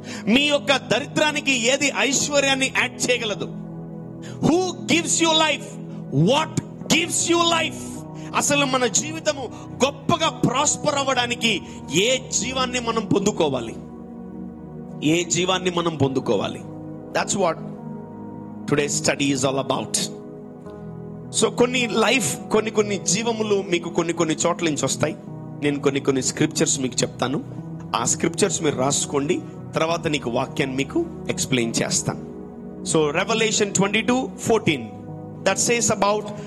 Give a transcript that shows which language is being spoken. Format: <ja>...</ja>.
<te>మీ యొక్క దరిద్రానికి ఏది ఐశ్వర్యాన్ని యాడ్ చేయగలదు?</te> <en>Who gives you life? What gives you life?</en> <te>అసలు మన జీవితము గొప్పగా ప్రాస్పర్ అవ్వడానికి ఏ జీవాన్ని మనం పొందుకోవాలి? ఏ జీవాన్ని మనం పొందుకోవాలి?</te> <en>That's what today's study is all about.</en> <te>So కొన్ని లైఫ్, కొన్ని జీవములు మీకు కొన్ని చోట్ల నుంచి వస్తాయి. నేను కొన్ని స్క్రిప్చర్స్ మీకు చెప్తాను. ఆ స్క్రిప్చర్స్ మీరు రాసుకోండి. తర్వాత నీకు వాక్యాన్ని మీకు ఎక్స్ప్లెయిన్ చేస్తాను.</te> <en>So Revelation 22:14 that says about</en>